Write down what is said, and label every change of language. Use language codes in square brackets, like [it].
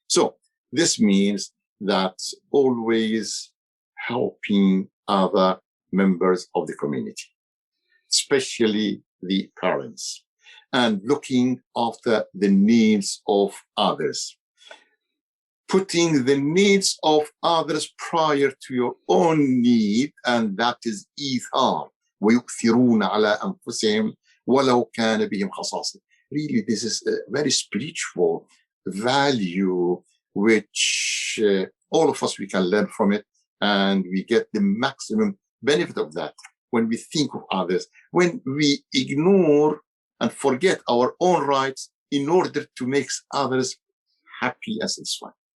[en] So this means that always helping other members of the community, especially the parents, and looking after the needs of others. Putting the needs of others prior to your own need, and that is إيثار. [ar] ويؤثرون على أنفسهم ولو كان بهم خصاصة. [en] Really, this is a very spiritual value which all of us, we can learn from it, and we get the maximum benefit of that. when we think of others, when we ignore and forget our own rights in order to make others happy and satisfied.